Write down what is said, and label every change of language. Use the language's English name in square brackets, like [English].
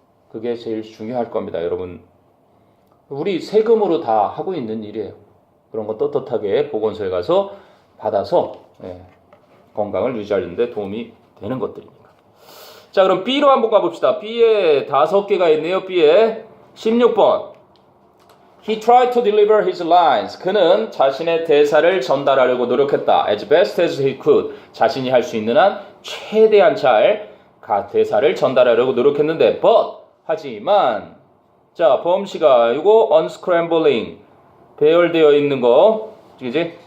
[Korean] 그게 제일 중요할 겁니다, 여러분. 우리 세금으로 다 하고 있는 일이에요. 그런 거 떳떳하게 보건소에 가서 받아서 건강을 유지하는 데 도움이 되는 것들입니다. 자, 그럼 B로 한번 가봅시다. B에 5개가 있네요. B에 16번. [English] He tried to deliver his lines. [Korean] 그는 자신의 대사를 전달하려고 노력했다. [English] As best as he could. [Korean] 자신이 할 수 있는 한 최대한 잘 대사를 전달하려고 노력했는데 but 하지만 자, 범씨가 이거 unscrambling 배열되어 있는 거 그지?